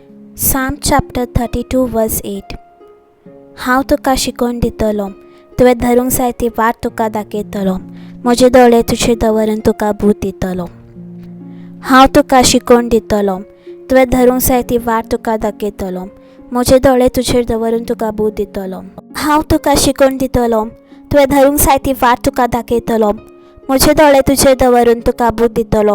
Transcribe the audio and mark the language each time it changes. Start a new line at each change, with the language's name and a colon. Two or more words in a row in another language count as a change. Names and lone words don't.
English: Psalm chapter 32 verse 8.
Konkani: How tuka shikovn ditalo, tuve dharunk sayti वाट तुका दाखयतलो, म्हजे दोळे तुजे दवरून तुका budh दितलो. हांव तुका शिकोवन दितलो, तुवें धरूंक जाय ती वाट तुका दाखयतलो, म्हजे दोळे तुजेर दवरून तुका budh दितलो. हांव तुका शिकोवन दितलो, तुवें धरूंक जाय ती वाट तुका दाखयतलो, म्हजे दोळे तुजेर दवरून तुका budh दितलो.